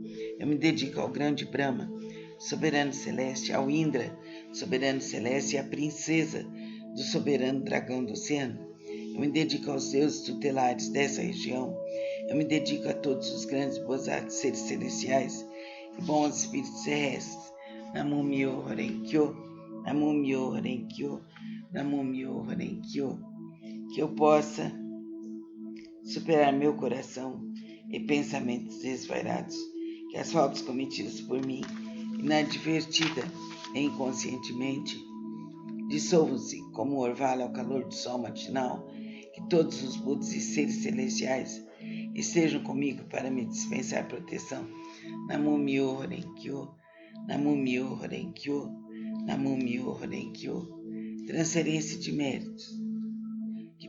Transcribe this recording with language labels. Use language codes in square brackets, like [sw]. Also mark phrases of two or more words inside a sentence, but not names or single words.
[pt] Eu me dedico ao grande Brahma, soberano celeste, ao Indra, soberano celeste, e à princesa do soberano dragão do oceano. Eu me dedico aos deuses tutelares dessa região. Eu me dedico a todos os grandes Bosatsus, seres celestiais e bons espíritos terrestres. [ja] 南無妙法蓮華経、南無妙法蓮華経、南無妙法蓮華経. [pt] Que eu possa superar meu coração e pensamentos desvairados, que as faltas cometidas por mim, inadvertida e inconscientemente, dissolvam-se como o orvalho ao calor do sol matinal, que todos os Budas e seres celestiais estejam comigo para me dispensar proteção. [ja] 南無妙法蓮華経、南無妙法蓮華経、南無妙法蓮華経. [pt] Transferência de méritos, que